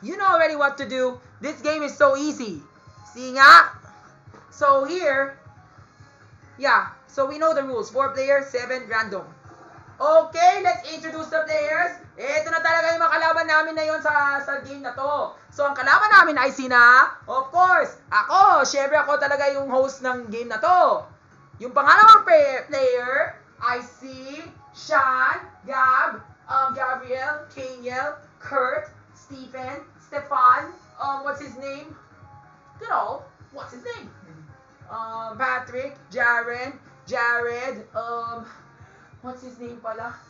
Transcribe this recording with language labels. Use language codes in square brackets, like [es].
[en] You know already what to do. This game is so easy. See nga? So here, yeah, so we know the rules. 4 players, 7 random. Okay, let's introduce the players. [tl] Ito na talaga yung mga kalaban namin na yun sa game na to. So, ang kalaban namin ay sina, of course, ako. Syempre ako talaga yung host ng game na to. Yung pangalawang player ay si Sean, Gab, Gabriel, Kaniel, Kurt, Stephen, Stefan, [en] what's his name? Good what's his name? Patrick, Jaren, Jared, what's his name pala?